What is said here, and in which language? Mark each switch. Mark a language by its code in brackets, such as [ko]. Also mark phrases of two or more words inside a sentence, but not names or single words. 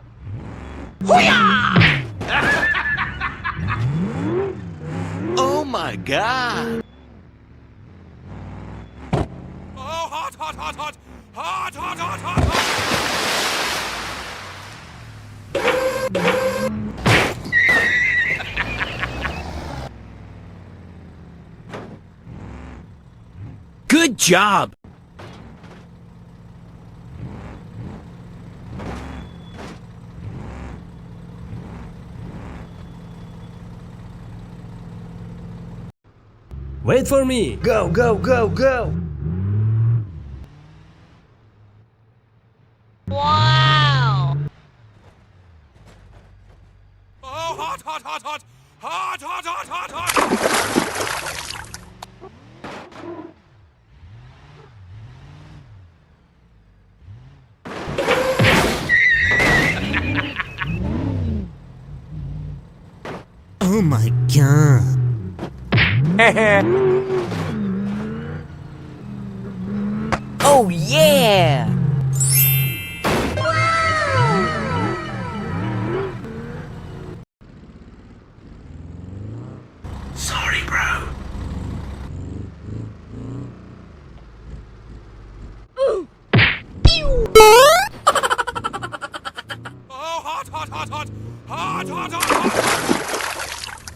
[en] Oh my god. Oh, hot, hot, hot, hot! Hot, hot, hot, hot, hot! Good job. Wait for me. Go, go, go, go. Oh, hot, hot, hot, hot! Hot, hot, hot, hot, hot! Oh my god. Oh, yeah. Sorry, bro. Oh, hot, hot, hot, hot! Hot, hot, hot, hot, hot!